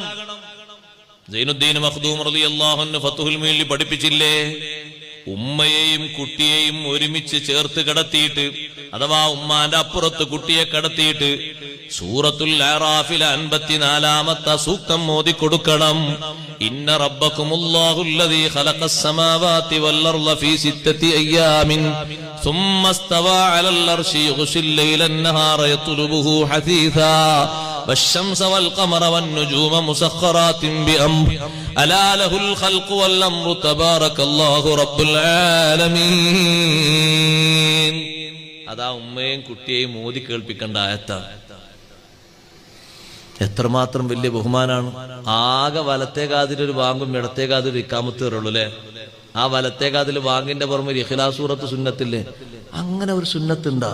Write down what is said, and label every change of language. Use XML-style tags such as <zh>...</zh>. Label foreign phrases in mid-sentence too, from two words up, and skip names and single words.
<ml>സൈനുദ്ദീൻ മഖ്ദൂം</ml> <ar>رضي الله عنه</ar> <ml>ഫത്ഹുൽ മുഈനിൽ പഠിപ്പിച്ചില്ലേ, ഉമ്മയെയും കുട്ടിയെയും ഒരുമിച്ച് ചേർത്ത് കിടത്തിയിട്ട്, അഥവാ ഉമ്മാന്റെ അപ്പുറത്ത് കുട്ടിയെ കിടത്തിയിട്ട് സൂറത്തുൽ അറാഫിലെ 54-ാമത്തെ സൂക്തം ഓതി കൊടുക്കണം.</ml> <ar>إن ربكم الله الذي خلق السماوات والأرض في 6 أيام ثم استوى على العرش يغشي الليل النهار يطلبه حثيثا والشمس والقمر والنجوم مسخرات بأمره ألا له الخلق والأمر تبارك الله رب العالمين.</ar> <ml>അതാ ഉമ്മയെയും കുട്ടിയെയും മോദി കേൾപ്പിക്കേണ്ട ആയത്താ. എത്രമാത്രം വലിയ ബഹുമാനാണ്. ആകെ വലത്തേ കാതിലൊരു വാങ്ങും ഇടത്തേ കാതിലൊരു ഇക്കാമത്ത് കയറുള്ളൂ അല്ലെ. ആ വലത്തേ കാതിൽ വാങ്ങിന്റെ പുറമെ ഇഖ്ലാസ് സൂറത്ത് സുന്നത്തില്ലേ, അങ്ങനെ ഒരു സുന്നത്തുണ്ടാ?</ml>